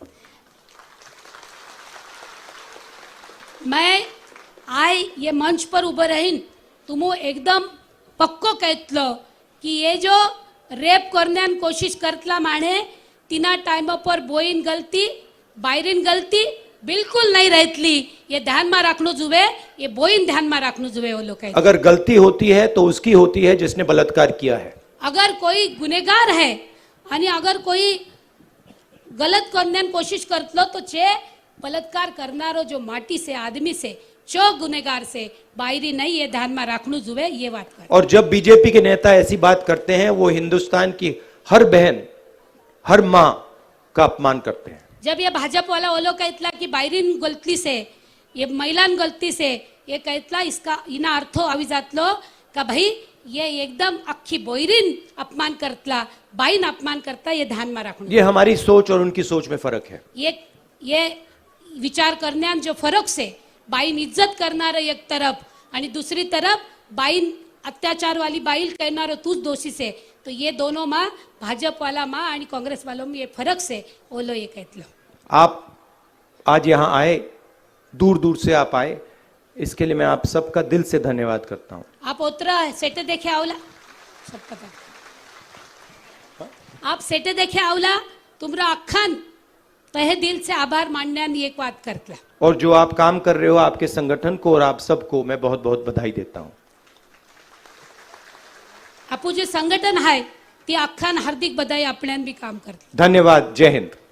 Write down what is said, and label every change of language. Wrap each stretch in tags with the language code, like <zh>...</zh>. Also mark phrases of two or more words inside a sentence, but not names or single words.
<lmn>मैं आय ये मंच पर उभं रहीन तुम एकदम पक्को कहतलो कि ये जो रेप करण्यान कोशिश करतला माणे तिना टाइम पर बोईन गलती बायरीन गलती बिल्कुल नहीं रहतली ये ध्यान में रखनो जुवे ये बोईन ध्यान में रखनो जुवे वो लोग।</lmn> <hi>अगर गलती होती है तो उसकी होती है जिसने बलात्कार किया है। अगर कोई गुनेगार है</hi> <lmn>आणि अगर कोई गलत करण्यान कोशिश करतलो तो चे बलात्कार करनारो जो माटी से आदमी से चो गुनेगार से बायरी नहीं ये ध्यान में रखनु जुवे ये बात कर।</lmn> <hi>और जब बीजेपी के नेता ऐसी बात करते हैं वो हिंदुस्तान की हर बहन हर मां का अपमान करते हैं।</hi> <lmn>जब ये भाजपा वाला वो लोग कहतला कि बायरीन गलती से ये महिलान गलती से ये कहतला इसका इना अर्थो आवी जातलो का भाई ये एकदम अख्खी बोयरीन अपमान करतला बाईन अपमान करता ये ध्यान में रखना।</lmn> <hi>ये हमारी सोच और उनकी सोच में फर्क है।</hi> <lmn>ये विचार करण्यान जो फरक से बाईन इज्जत करणार एक तरफ आणि दुसरी तरफ बाईन अत्याचार वाली बाईल कहणार तूच दोषी से तो ये दोनों माँ भाजप वाला माँ आणि कांग्रेस वालों में ये फरक से ओलो ये कहतलो.</lmn> <hi>आप आज यहाँ आए, दूर दूर से आप आए, इसके लिए मैं आप सबका दिल से धन्यवाद करता हूँ.</hi> <lmn>आप उतरा सेट देखे आवला सब पता. आप सेट देखे आवला तुमरा अखान तहे दिल से आभार मानने एक बात करतला.</lmn> <hi>और जो आप काम कर रहे हो आपके संगठन को और आप सबको मैं बहुत बहुत बधाई देता हूँ.</hi> <lmn>आपू जे संघटन आहे ती अख्खान हार्दिक बधाई आपल्यान भी काम करते.</lmn> <hi>धन्यवाद. जय हिंद.</hi>